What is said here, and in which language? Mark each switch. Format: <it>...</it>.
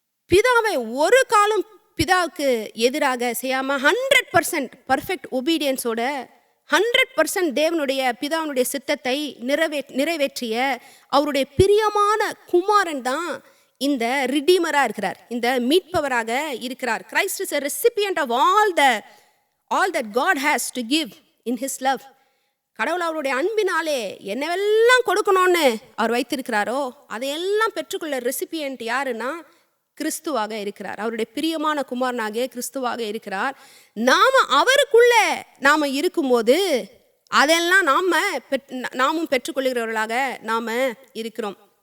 <ta>பிதாவை ஒரு காலம் பிதாவுக்கு எதிராக செய்யாம 100% பர்ஃபெக்ட் ஒபீடியன்ஸோட 100% தேவனுடைய பிதாவுடைய சித்தத்தை நிறைவேற்றிய அவருடைய பிரியமான குமாரன் தான் இந்த ரிடீமராக இருக்கிறார், இந்த மீட்பவராக இருக்கிறார்.</ta> <en>Christ is a recipient of all that God has to give in his love.</en> <ta>கடவுள் அவருடைய அன்பினாலே என்னவெல்லாம் கொடுக்கணும்னு அவர் வைத்திருக்கிறாரோ அதையெல்லாம் பெற்றுக்கொள்ள ரெசிபியன்ட் யாருன்னா கிறிஸ்துவாக இருக்கிறார். அவருடைய பிரியமான குமாரனாக கிறிஸ்துவாக இருக்கிறார். அவருக்குள்ள நாம இருக்கும்போது அதெல்லாம் நாமும் பெற்றுக்கொள்கிறவர்களாக நாம இருக்கிறோம்.</ta>